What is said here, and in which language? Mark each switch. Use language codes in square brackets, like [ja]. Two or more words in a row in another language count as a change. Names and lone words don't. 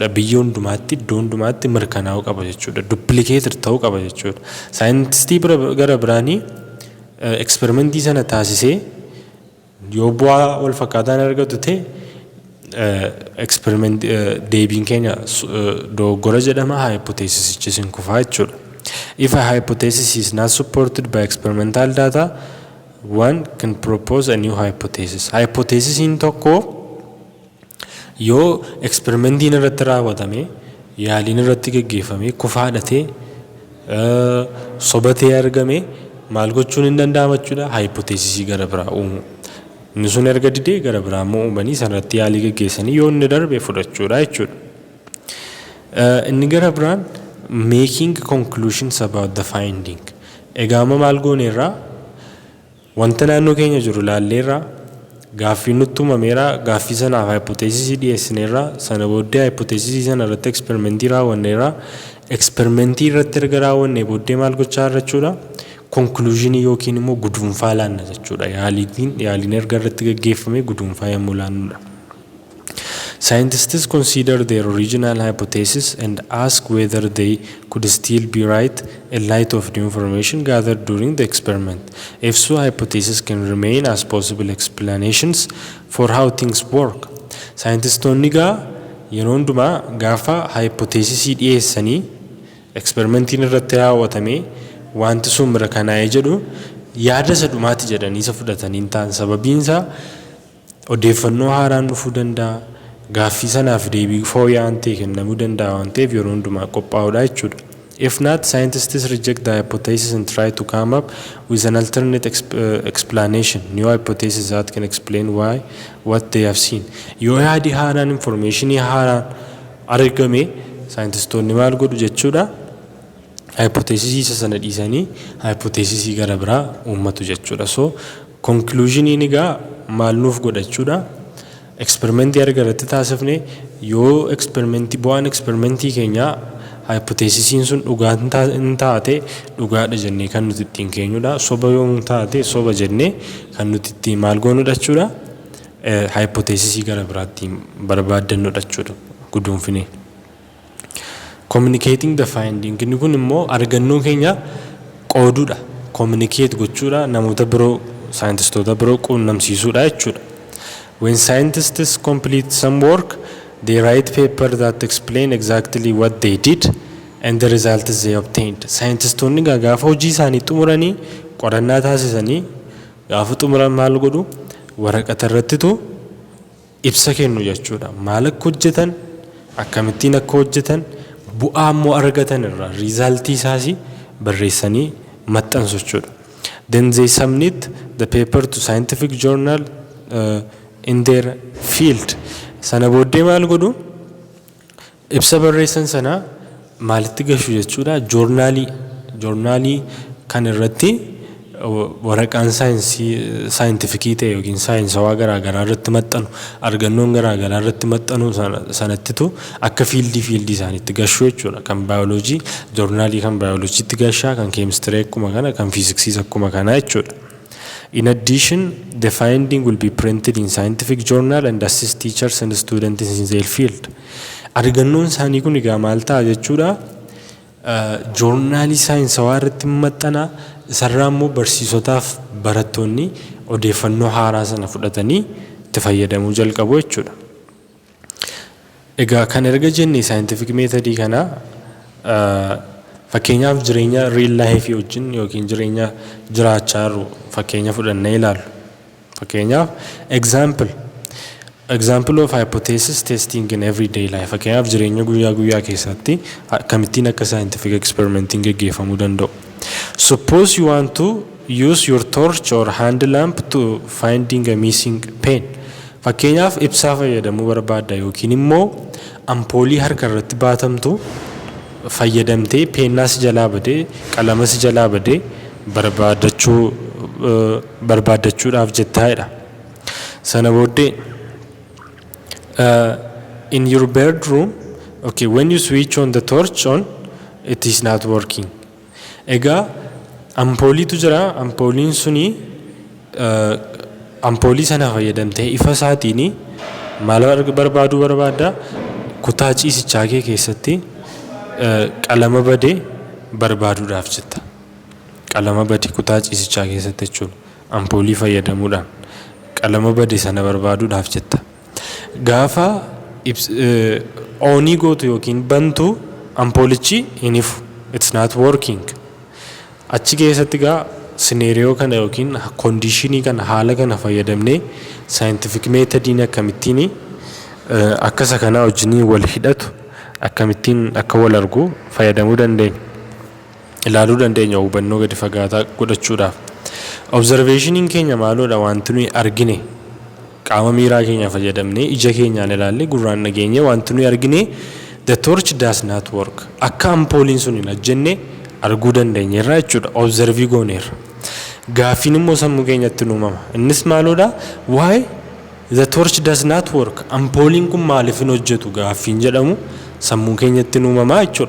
[om] Biyya hundumaatti iddoo hundumaatti mirkanaa'uu qaba jechuudha. Duplicated ta'uu qaba jechuudha. Saayintistii gara biraanii experimentii sana taasisee yoo bu'aa wal fakkaataan argatu ta'e experiment deebiin keenya dogoggora jedhama hypothesisichi sin kufaa jechuudha. [en] If a hypothesis is not supported by experimental data, one can propose a new hypothesis. [om] Hypothesisiin tokko yoo experimentiin irratti raawwatame yaaliin irratti geggeeffame kufaadhatee sobatee argame maal gochuun hin danda'amu jechuudha? Hypothesisii gara biraa uumu. Inni sun erga didee gara biraa immoo uumanii sanarratti yaalii geggeessanii yoo inni darbe fudhachuudha jechuudha. Inni gara biraan [en] making conclusions about the finding. [om] Egaa amma maal gooneerraa wanta naannoo keenya jiru laalleerraa gaaffii nutti uumameera gaaffii sanaaf hypothesisii dhiyeessineerra sana booddee hypothesisii sana irratti experimentii raawwanneerra experimentii irratti erga raawwannee booddee maal gochaa jirra jechuudha? Conclusionii yookiin immoo guduunfaa laanna jechuudha. Yaaliin erga irratti geggeeffame guduunfaa yommuu laannudha. [en] Scientists consider their original hypothesis and ask whether they could still be right in light of new information gathered during the experiment. If so, hypotheses can remain as possible explanations for how things work. [om] Scientists yeroo hundumaa gaafa hypothesisii dhiyeessanii experimentiin irratti raawwatamee wanti sun mirkanaa'ee jedhu yaada isa dhumaati jedhanii isa fudhatanii hin ta'an. Sababiin isaa odeeffannoo haaraan dhufuu danda'a. Gaaffii sanaaf deebii fooyya'aan ta'e kennamuu danda'a waan ta'eef yeroo hundumaa qophaa'uudha jechuudha. [en] If not, scientists reject the hypothesis and try to come up with an alternate explanation, new hypothesis that can explain why what they have seen. [om] Yoo yaadi haaraan informationii haaraan argame saayintistoonni maal godhu jechuudha? Hypothesisii isa sana dhiisanii hypothesisii gara biraa uummatu jechuudha. So conclusioniin egaa maal nuuf godha jechuudha? Experimentii arga irratti taasifne yoo bu'aan experimentii keenyaa hypothesisiin sun dhugaa hin taate dhugaadha jennee kan nuti ittiin keenyudha. Soba yoo taate soba jennee kan nuti ittiin maal goonudha jechuudha? Hypothesisii gara biraatti barbaadannudha jechuudha guduunfinee. [en] Communicating the finding [om] inni kun immoo argannoo keenya qooduudha. Communicate gochuudha namoota biroo saayintistoota biroo quunnamsiisuudha jechuudha. [en] When scientists complete some work, they write paper that explain exactly what they did and the results they obtained. [om] Scientistoonni gaafa hojii isaanii xumuranii qorannaa taasisanii gaafa xumuran maal godhu? Waraqata irrattitu ibsa kennu jechuudha. Maal akka hojjetan, akkamittiin akka hojjetan, bu'aa immoo argatan irraa resultii isaas barreessanii maxxansu jechuudha. [en] Then they submit the paper to scientific journal in their field. [om] Sana booddee maal godhu? Ibsa barreessan sana maalitti gashu jechuudha? Joornaalii kan irratti waraqaan saayintifikii ta'e yookiin saayinsawaa garaagaraa irratti maxxanu argannoon garaagaraa irratti maxxanu sanattitu akka fiildii isaaniitti gashu jechuudha. Kan baayoloojii joornaalii kan baayoloojiitti gashaa, kan keemistirii akkuma kana, kan fiiziksiis akkuma kana jechuudha. [en] In addition, the finding will be printed in scientific journal and assist teachers and students in their field. [om] Argannoon isaanii kun egaa maal ta'a jechuudha joornaalii saayinsawaa irratti maxxana isarraa immoo barsiisotaaf barattoonni odeeffannoo haaraa sana fudhatanii itti fayyadamuu jalqabu jechuudha. Egaa kan erga jennee [en] scientific method [om] kana fakkeenyaaf jireenya [en] real life [om] wajjin yookiin jireenya jiraachaa jiru fakkeenya fudhannee ilaallu. [en] Fakkeenyaaf example of hypothesis testing in everyday life. [om] Fakkeenyaaf jireenya guyyaa guyyaa keessatti akkamittiin akka [en] scientific experimenting [om] geggeeffamuu danda'u. [en] Suppose you want to use your torch or hand lamp to finding a missing pen. [om] Fakkeenyaaf ibsaa fayyadamuu barbaadda yookiin immoo ampoolii harka irratti baatamtu fayyadamtee peennaas jalaa badee qalamas jalaa badee barbaadachuudhaaf jettaa'edha. Sana booddee [en] in your bedroom, okay, when you switch on the torch on, it is not working. [om] Egaa ampooliitu jira, ampooliin suni ampoolii sana fayyadamtee ifa isaatiin maal barbaadda kutaa ciisichaa kee keessatti qalama badee barbaaduudhaaf jetta. Qalama badee kutaa ciisichaa keessatti jechuudha. Ampoolii fayyadamuudhaan qalama badee sana barbaaduudhaaf jetta. Gaafa oonii gootu yookiin bantu ampoolichi hin ifu. [en] It's not working. [om] Achi keessatti gaa sineeriyoo kana yookiin kondiishinii kana haala kana fayyadamnee [en] scientific methodiin [om] akkamittiin akkasa kana wajjin wal hidhatu akkamittiin akka wal argu fayyadamuu dandeenya. Ilaaluu dandeenya hubannoo gadi fagaataa godhachuudhaaf. Observationiin keenya maaloodha wanti nuyi argine qaama miiraa keenya fayyadamnee ija keenyaan ilaalle gurraan dhageenye wanti nuyi argine [en] the torch does not work. [om] Akka ampooliin sun hin hojjenne arguu dandeenya irraa jechuudha. Observii gooneerra. Gaaffiin immoo sammuu keenyatti uumama. Innis maaloodha [en] why the torch does not work. [om] Ampooliin kun maaliif hin hojjetu gaaffiin jedhamu sammuu keenyatti uumama jechuudha.